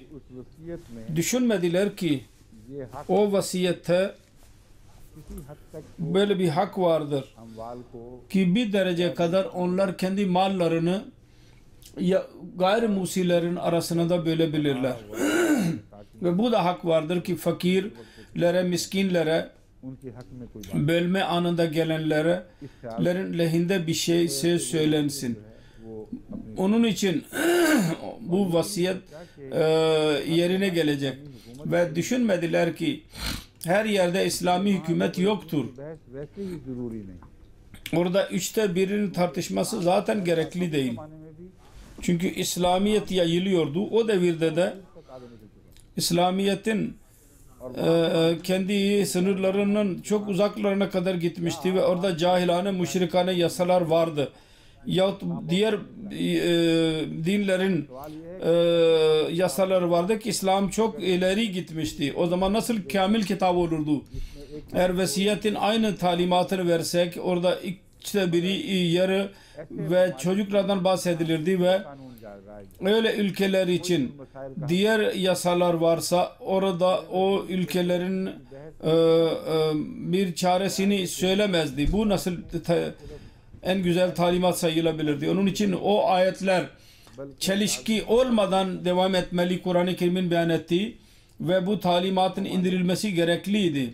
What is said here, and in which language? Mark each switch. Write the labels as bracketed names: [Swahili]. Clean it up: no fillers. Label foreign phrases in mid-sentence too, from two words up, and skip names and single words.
[Turkish] Düşünmediler ki o vasiyette böyle bir hak vardır ki bir derece kadar onlar kendi mallarını gayrimusilerin arasına da bölebilirler. Ve bu da hak vardır ki fakir fakirlere, miskinlere, [Urdu] ان کے حق میں کوئی بات [Turkish] bölme anında gelenlere [Urdu] اس خیال [Turkish] lerin lehinde bir şey söz söylensin. [Urdu] وہ اپنی [Turkish] Onun için bu vasiyet yerine gelecek. Ve düşünmediler ki her yerde İslami hükümet yoktur. [Urdu] بحث ویسے ہی ضروری نہیں [Turkish] Orada 1/3'ün tartışması zaten gerekli değil. [Urdu] معنے میں بھی [Turkish] Çünkü İslamiyet yayılıyordu. O devirde de İslamiyet'in kendi sınırlarının çok uzaklarına kadar gitmişti ve orada cahilane, müşrikane yasalar vardı. Yahut diğer dinlerin yasaları vardı ki İslam çok ileri gitmişti. O zaman nasıl kamil kitap olurdu? Eğer vesiyetin aynı talimatını versek orada 1/3 yarı ve çocuklardan bahsedilirdi ve [Urdu] قانون جائے گا [Turkish] öyle ülkeler için diğer yasalar varsa orada o ülkelerin bir çaresini söylemezdi. Bu nasıl en güzel talimat sayılabilirdi. Onun için o ayetler çelişki olmadan devam etmeli Kur'an-ı Kerim'in beyan ettiği ve bu talimatın indirilmesi gerekliydi.